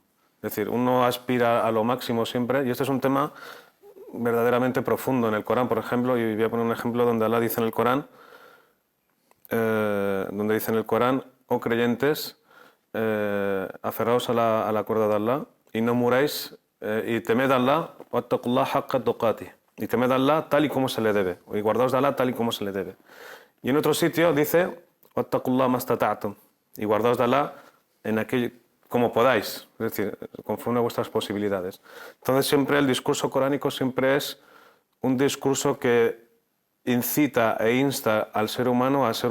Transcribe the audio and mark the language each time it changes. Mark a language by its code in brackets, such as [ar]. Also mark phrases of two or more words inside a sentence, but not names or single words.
[es] Es decir, uno aspira a lo máximo siempre, y este es un tema verdaderamente profundo en el Corán, por ejemplo, y voy a poner un ejemplo donde Allah dice en el Corán, oh creyentes, aferraos a la cuerda de Allah y no muráis, y temed a Allah, [ar] واتقوا الله حق تقاته, [es] y temed a Allah tal y como se le debe, y guardaos de Allah tal y como se le debe. Y en otro sitio dice, [ar] واتقوا الله ما استطعتم, [es] y guardaos de Allah en aquello como podáis, es decir, conforme a vuestras posibilidades. Entonces siempre el discurso coránico siempre es un discurso que incita e insta al ser humano a ser